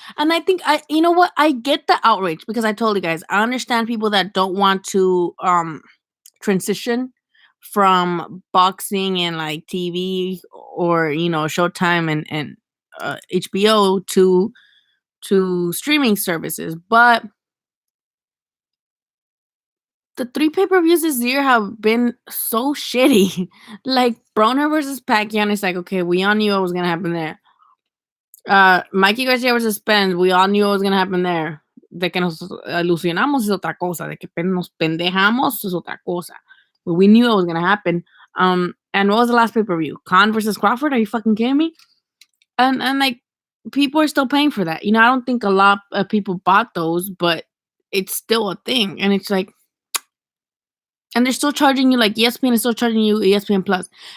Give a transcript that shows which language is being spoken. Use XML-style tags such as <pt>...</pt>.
<en>And I think you know what? I get the outrage because I told you guys, I understand people that don't want to transition from boxing and like TV or Showtime and HBO to streaming services, but the three pay-per-views this year have been so shitty. Like Broner versus Pacquiao, it's like, okay, we all knew what was gonna happen there. Mikey Garcia versus Spence, we all knew what was gonna happen there.</en> <es>De que nos alucinamos es otra cosa. De que nos pendejamos es otra cosa.</es> <en>But we knew it was gonna happen. And what was the last pay-per-view? Khan versus Crawford? Are you fucking kidding me? And like people are still paying for that. I don't think a lot of people bought those, but it's still a thing. And it's like, and they're still charging you, like ESPN is still charging you ESPN Plus.</en>